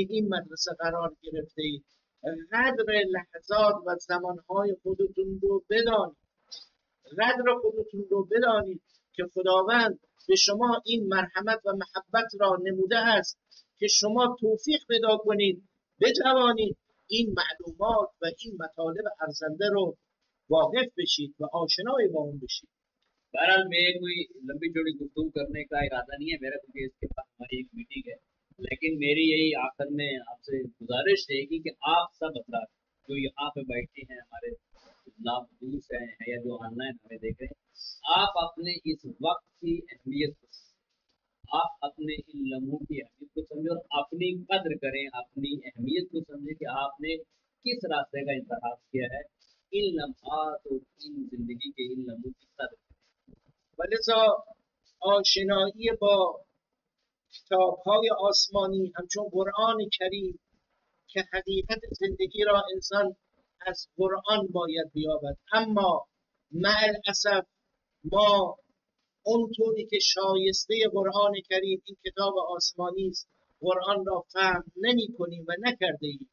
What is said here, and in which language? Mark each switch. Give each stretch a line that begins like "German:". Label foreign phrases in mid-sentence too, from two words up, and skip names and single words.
Persian: این مدرسه قرار گرفته اید، قدر لحظات و زمانهای خودتون رو بدانید، قدر خودتون رو بدانید که خداوند به شما این مرحمت و محبت را نموده است که شما توفیق پیدا کنید بتوانید این معلومات و این مطالب ارزنده رو واقف بشید و آشنای با اون بشید.
Hindi: बहरहाल मैं कोई लंबी चौड़ी गुफ्तगू करने का इरादा नहीं है मेरा क्योंकि इसके पास हमारी एक मीटिंग है लेकिन मेरी यही आखिर में आपसे गुजारिश रहेगी कि आप सब हजरात जो यहाँ पे बैठे हैं हमारे नाबूस हैं या जो ऑनलाइन हमें देख रहे हैं आप अपने इस वक्त की अहमियत को आप अपने इन लम्हों की अहमियत को समझें और अपनी कद्र करें अपनी अहमियत को समझें कि आपने किस रास्ते का इंतखाब किया है इन लम्हात और इन जिंदगी के इन लम्हों की कद्र
Persian: و لذا آشنایی با کتاب‌های آسمانی همچون قرآن کریم که حقیقت زندگی را انسان از قرآن باید بیابد، اما مع الاسف ما اونطوری که شایسته قرآن کریم این کتاب آسمانی است قرآن را فهم نمی کنیم و نکرده ایم.